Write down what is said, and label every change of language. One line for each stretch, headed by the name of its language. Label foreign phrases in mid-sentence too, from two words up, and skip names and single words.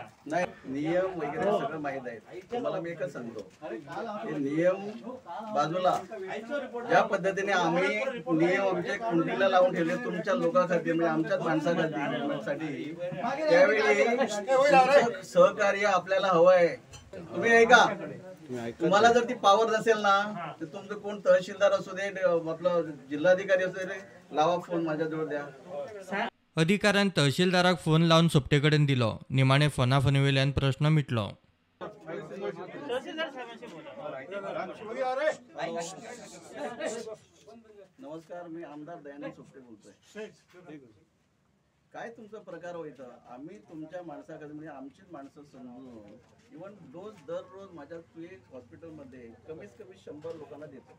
Marathi: नाही, नियम वगैरे सगळं माहीत आहे. तुम्हाला मी एकच सांगतो, हे नियम बाजूला, ज्या पद्धतीने आम्ही नियम आमच्या कुंडीला लावून ठेवले तुमच्या लोकांसाठी, म्हणजे आमच्याच माणसासाठी, त्यावेळी सहकार्य आपल्याला हवं आहे. तुम्ही ऐका, तुम्हाला जर ती पॉवर नसेल ना, तर तुमचं कोण तहसीलदार असू दे, आपलं जिल्हाधिकारी असू दे, लावा फोन, माझ्याजवळ द्या.
Konkani: अधिकाऱ्यान तहसीलदाराक फोन लावन सोपटे कडेन दिलो. निमाणे फोनाफोनी वयल्यान प्रश्न मिटलो.
Marathi: नमस्कार, मी आमदार दयानंद सोपटे बोलतोय. काय तुमचा प्रकार होईता? आम्ही तुमच्या माणसाकडे, म्हणजे आमचीच माणसं समजून
English: even dose
Marathi: दररोज माझ्या हॉस्पिटलमध्ये कमीत कमी 100 लोकांना देतो.